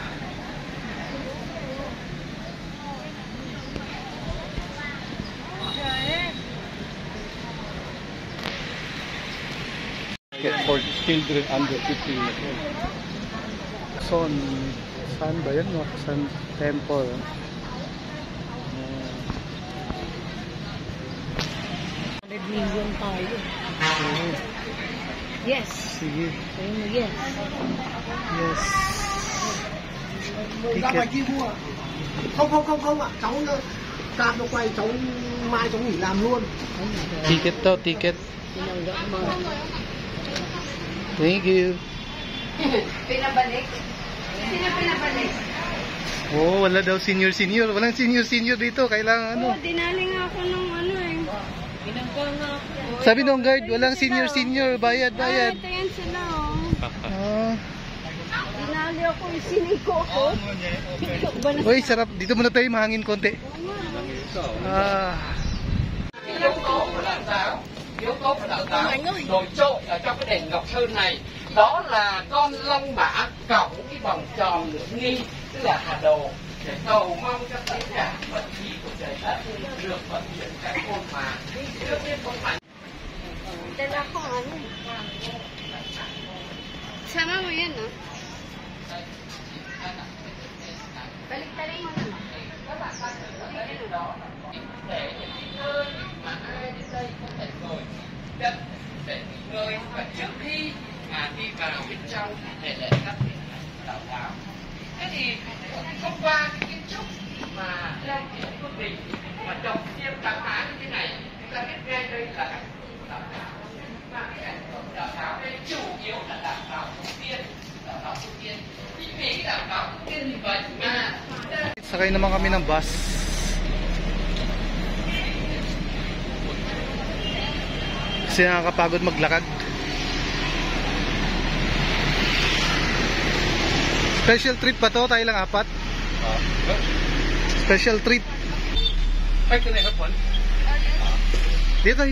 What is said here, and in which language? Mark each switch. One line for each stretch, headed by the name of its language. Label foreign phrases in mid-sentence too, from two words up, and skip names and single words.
English: For children under 15 years old.
Filipino: Saan ba yan? San Temple. Million tayo. Yes. Sige. Yes. Yes. Ticket.
Vietnamese: Không ạ, cháu tạm nó quay, cháu mai cháu nghỉ làm luôn.
Filipino: Ticket to, ticket.
English: Thank you.
Filipino: Pinabalik. Sino pinabalik? Oh, wala daw senior. Walang senior dito. Kailangan ano. Dinaling ako ng ano eh. Binanggang ako. Sabi nung guard, walang senior. Bayad. Ito yan sila oh. Dinali ako, siniko ako. Uy, sarap. Dito muna tayo, mahangin konti.
Vietnamese: Yếu tố của đạo giáo nổi trội ở trong cái đền Ngọc Sơn này đó là con long mã cộng cái vòng tròn lưỡng nghi, tức là hà đồ, để cầu mong cho tất cả vận khí của trời đất được vận chuyển cái môn mà trước tiên không phải.
Filipino: Dala ko ano. Sama mo yan no? Balik-talik mo naman.
Vietnamese: Để những cái nơi mà ai đến đây có thể ngồi đất để nghỉ ngơi, và trước khi mà đi vào bên trong để lễ các vị đạo giáo. Thế thì thông qua cái kiến trúc mà đang hiện công trình mà trồng xiêm trắng mã như thế này, chúng ta biết ngay đây là đạo giáo. Và cái ảnh hưởng đạo giáo đây chủ yếu là đạo giáo tu tiên. Thì vì cái đạo giáo tu tiên như vậy mà
Filipino: Sakay naman kami ng bus. Kasi nakakapagod maglakad.
English: Special trip
Filipino: pa to, tayo lang apat.
English: Special trip.
Filipino: Dito tayo.